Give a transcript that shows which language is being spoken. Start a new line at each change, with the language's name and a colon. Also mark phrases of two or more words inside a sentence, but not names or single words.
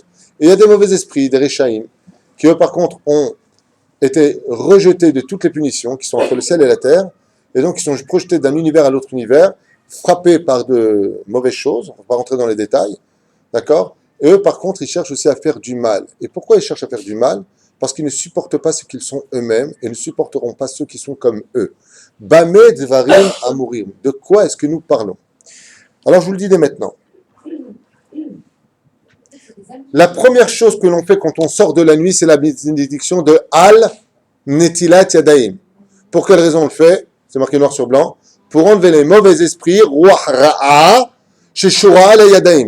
French: Et il y a des mauvais esprits, des rechaïm, qui eux par contre ont été rejetés de toutes les punitions, qui sont entre le ciel et la terre, et donc ils sont projetés d'un univers à l'autre univers, frappés par de mauvaises choses, on ne va pas rentrer dans les détails, d'accord? Et eux par contre ils cherchent aussi à faire du mal. Et pourquoi ils cherchent à faire du mal? Parce qu'ils ne supportent pas ce qu'ils sont eux-mêmes, et ne supporteront pas ceux qui sont comme eux.
Hebrew: במה דברים אמורים.
French: De quoi est-ce que nous parlons? Alors je vous le dis dès maintenant. La première chose que l'on fait quand on sort de la nuit, c'est la bénédiction de
Hebrew: על נטילת ידיים.
French: Pour quelle raison on le fait? C'est marqué noir sur blanc. Pour enlever les mauvais esprits,
Hebrew: רוח רעה, ששורה על ידיים.